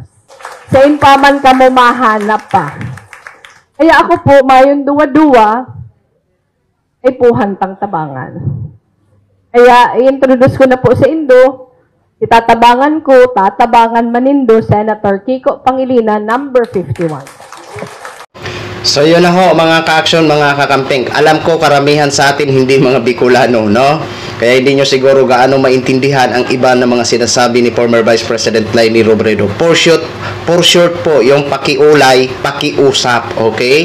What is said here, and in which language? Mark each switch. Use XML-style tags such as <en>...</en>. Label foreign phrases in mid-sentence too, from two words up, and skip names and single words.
<bik>Sa impaman ka mo mahanap pa. Kaya ako po, mayon duwa-duwa, ay puhantang tabangan. Kaya, i-introduce ko na po sa Indo, itatabangan ko, tatabangan manindo, Senator Kiko Pangilinan, number 51.</bik> <tl>So yun na ho mga ka-action, mga kakamping. Alam ko karamihan sa atin hindi mga Bicolano, no? Kaya hindi nyo siguro gaano maintindihan ang iba ng mga sinasabi ni former Vice President Leni Robredo.</tl> <en>For short</en> <tl>po, yung pakiulay, pakiusap, okay?</tl>